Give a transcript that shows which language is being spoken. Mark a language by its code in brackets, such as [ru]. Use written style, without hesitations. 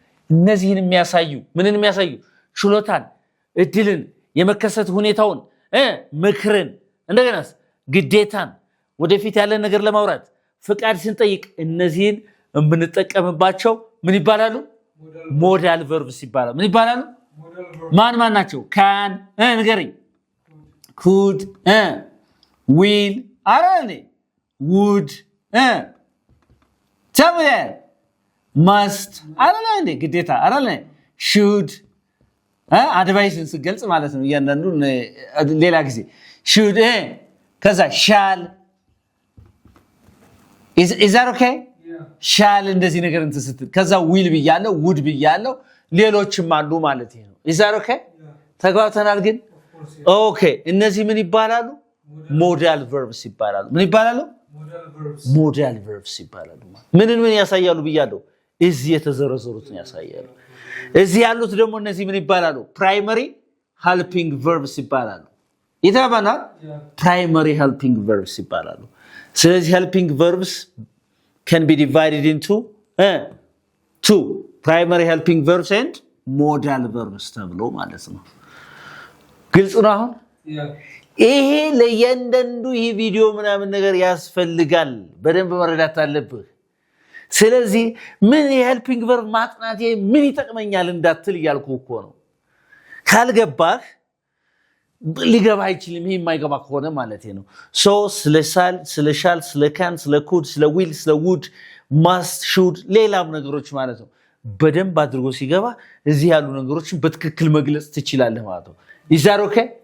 [am] እነዚህን የሚያሳዩ ምንን የሚያሳዩ ችሎታን እድልን የመከሰት ሁኔታውን ምክርን እንደገናስ ግዴታን ወደፊት ያለ ነገር ለማውራት ፍቃድ ስንጠይቅ እነዚህን የምንጠቀምባቸው ምን ይባላሉ? modal verbs ይባላሉ። ምን ይባላሉ? ማን ናቸው? [en] can ንገረኝ could will አረኔ would tell me that must አረኔ ግዴታ አረኔ should advice ስገልጽ ማለት ነው። እያንዳንዱ ሌላ ጊዜ should ከዛ shall is that okay? [am] shall እንደዚህ ነገር እንትስትል ከዛ will ብያለሁ would ብያለሁ ሌሎችም አሉ ማለት ነው። [en] is that okay? [am] ተግባብተናል ግን ኦኬ እነዚህ ምን ይባላሉ? modal verbs ይባላሉ። ምን ይባላሉ? modal verbs ይባላሉ። ምን ያሳያሉ ብያለሁ? እዚህ የተዘረዘሩትን ያሳያሉ። እዚህ ያሉት ደግሞ እነዚህ ምን ይባላሉ? primary helping verbs ይባላሉ። ይተባባናል? primary [en] helping verbs ይባላሉ። ስለዚህ helping verbs can be divided into two primary helping verbs and modal verbs [am] ተብሎ ማለት ነው። ግልጽ ነው አሁን? ይሄ ለየንደንዱ ይሄ ቪዲዮ ምናምን ነገር ያስፈልጋል። በደንብ መረዳት አለብህ። ስለዚህ ምን helping verb ማጥናት ምን ይጠቅመኛል እንዳትል እያልኩ እኮ ነው። ካልገባህ ሊገባ አይችልም ይሄ የማይገባ ከሆነ ማለት ነው ሶ ስለሳል ስለሻል ስለካን ስለኩድ ስለዊል ስለውድ ማስት ሹድ ሌላም ነገሮች ማለት ነው በደንብ አድርጎ ሲገባ እዚህ ያሉ ነገሮችን በትክክል መግለጽ ትችላለህ ማለት ነው ይዛር ኦኬ